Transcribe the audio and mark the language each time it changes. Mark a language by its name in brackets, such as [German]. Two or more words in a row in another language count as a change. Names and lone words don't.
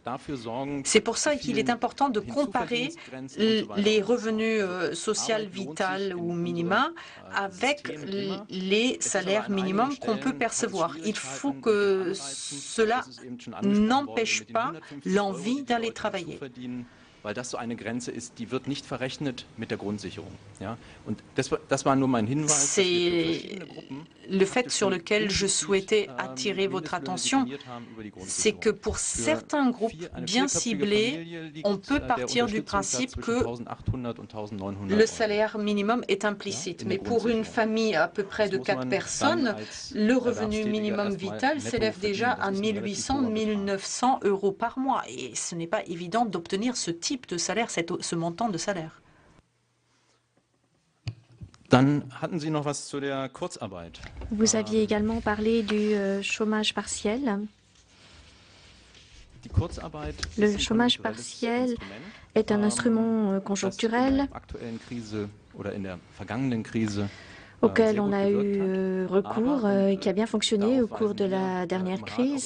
[French] C'est pour ça qu'il est important de comparer les revenus sociaux vitaux ou minima avec les salaires minimums qu'on peut percevoir. Il faut que cela n'empêche pas l'envie d'aller travailler. [German] Weil das so eine Grenze ist, die wird nicht verrechnet mit der Grundsicherung. Ja? Und das war nur mein Hinweis. [French] C'est le fait sur lequel je souhaitais attirer votre attention, c'est que pour certains groupes bien ciblés, on peut partir du principe que le salaire minimum est implicite. Mais pour une famille à peu près de 4 personnes, le revenu minimum vital s'élève déjà à 1 800, 1 900 € par mois. Et ce n'est pas évident d'obtenir ce type de salaire, ce montant de salaire. [German] Dann hatten Sie noch was zu der Kurzarbeit. [French] Vous aviez également parlé du chômage partiel. [German] Die Kurzarbeit [French] Le chômage partiel est un instrument conjoncturel auquel on a eu recours et qui a bien fonctionné au cours de la dernière crise.